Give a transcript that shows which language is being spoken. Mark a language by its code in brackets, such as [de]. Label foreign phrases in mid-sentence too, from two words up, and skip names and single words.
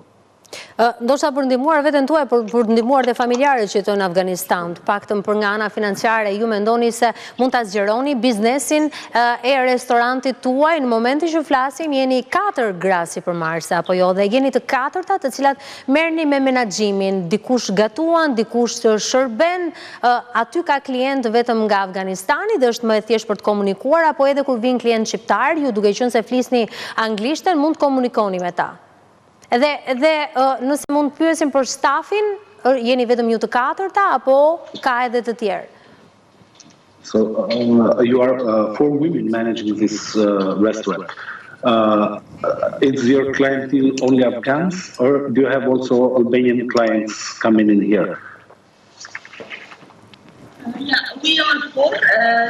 [sq] Ndoshta për ndihmuar veten tuaj, për ndihmuar dhe familjarët që jetojnë në Afganistan, të paktën për nga ana financiare, ju mendoni se mund ta zgjeroni biznesin e restorantit tuaj në momentin që flasim, jeni 4 gra sipërmarrëse apo jo, dhe jeni të katërta të cilat merrni me menaxhimin, dikush gatuan, dikush shërben, aty ka klient vetëm nga Afganistani dhe është më e thjeshtë për të komunikuar, apo edhe kur vin klient shqiptar, ju duke qenë se flisni anglishtën, mund të komunikoni me ta. Edhe nëse mund të pyesim për stafin, jeni vetëm ju të katërta apo ka edhe të tjerë? [en] So you are 4 women managing this restaurant. Is your clientele only Afghans, or do you have also Albanian clients coming in here? Yeah, we are 4.